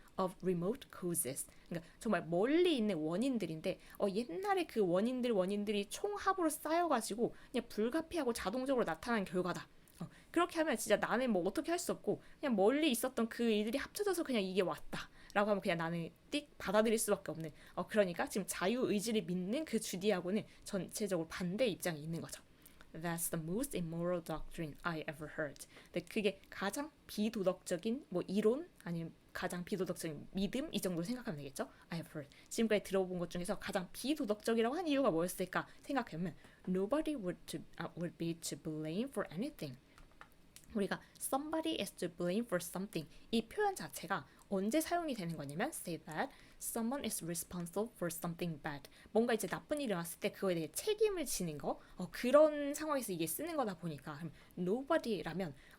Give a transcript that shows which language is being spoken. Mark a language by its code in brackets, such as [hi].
[en] of remote causes [ko] 그러니까 정말 멀리 있는 원인들인데 옛날에 그 원인들이 총합으로 쌓여가지고 그냥 불가피하고 자동적으로 나타난 결과다. 그렇게 하면 진짜 나는 뭐 어떻게 할 수 없고 그냥 멀리 있었던 그 일들이 합쳐져서 그냥 이게 왔다 라고 하면 그냥 나는 띡 받아들일 수밖에 없는 그러니까 지금 자유의지를 믿는 그 주디하고는 전체적으로 반대 입장이 있는 거죠. [en] That's the most immoral doctrine I ever heard. [ko] 근데 그게 가장 비도덕적인 뭐 이론 아니면 가장 비도덕적인 믿음 이 정도로 생각하면 되겠죠. [en] I have heard. [ko] 지금까지 들어본 것 중에서 가장 비도덕적이라고 한 이유가 뭐였을까 생각하면 [en] Nobody would be to blame for anything. [ko] 우리가 [en] somebody is to blame for something [ko] 이 표현 자체가 언제 사용이 되는 거냐면 [en] say that someone is responsible for something bad [ko] 뭔가 이제 나쁜 일이 왔을 때 그거에 대해 책임을 지는 거 그런 상황에서 이게 쓰는 거다 보니까 nobody라면